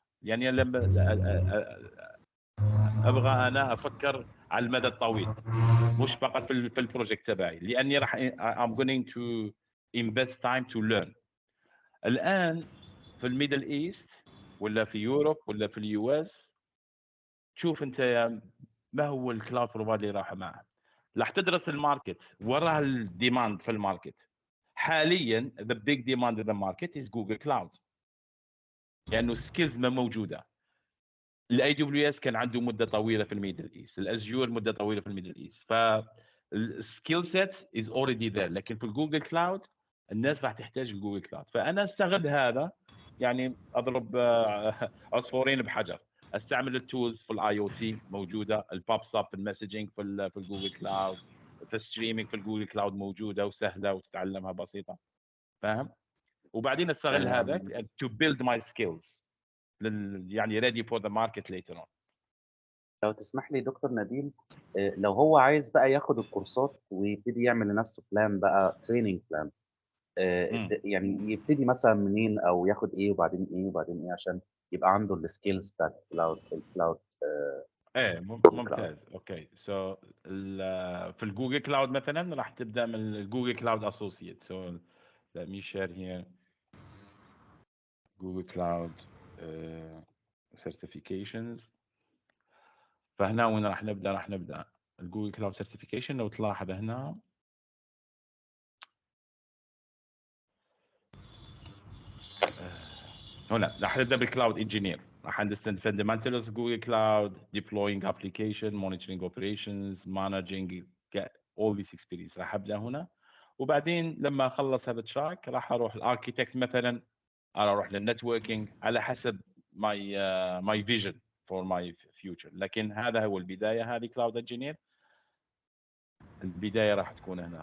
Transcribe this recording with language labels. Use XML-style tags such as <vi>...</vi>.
<ar>يعني لما ابغى انا افكر على المدى الطويل، مش فقط في البروجكت تبعي، لاني راح</ar> <en>I'm going to invest time to learn.</en> <ar>الان في الميدل ايست، ولا في يوروب، ولا في اليو اس، تشوف انت ما هو الكلاود بروفايدر اللي راح معه. راح تدرس الماركت، وراه الديماند في الماركت.</ar> <en>حاليا the big demand in the market is Google Cloud،</en> <ar>لانه السكيلز ما موجوده. الاي دبليو اس كان عنده مده طويله في الميدل ايست، الازيور مده طويله في الميدل ايست،</ar> <en>فالسكيل set is already there.</en> <ar>لكن في الجوجل كلاود الناس راح تحتاج الجوجل كلاود. فانا استغل هذا، يعني اضرب عصفورين بحجر. استعمل التولز في الاي او تي موجوده، البوبس اب في المسجنج في الجوجل كلاود، في الستريمينج في الجوجل كلاود موجوده وسهله وتتعلمها بسيطه. فاهم؟ وبعدين استغل هذا آمم</ar> <en>to build my skills يعني ready for the market later on.</en> <ar>لو تسمح لي دكتور نبيل، لو هو عايز بقى ياخد الكورسات ويبتدي يعمل لنفسه plan بقى training plan، مم. يعني يبتدي مثلًا منين، أو ياخد إيه وبعدين إيه وبعدين إيه عشان يبقى عنده الskills بتاعة الcloud. ايه جوجل كلاود. ممتاز. اوكي سو في الجوجل كلاود مثلا راح تبدا من الجوجل كلاود اسوسييت.</ar> <en>So let me share here Google Cloud certifications.</en> <ar>فهنا وين راح نبدا؟ راح نبدا الجوجل كلاود سيرتيفيكيشن. لو تلاحظ هنا هنا راح نبدا بالكلاود انجينير.</ar> <en>راح understand fundamentals of Google Cloud, deploying application, monitoring operations, managing all this experience.</en> <ar>راح ابدا هنا، وبعدين لما اخلص هذا التراك راح اروح الاركيتكت مثلا، اروح للنتوركينج على حسب</ar> <en>my vision for my future.</en> <ar>لكن هذا هو البدايه، هذه كلاود انجينير. البدايه راح تكون هنا.</ar>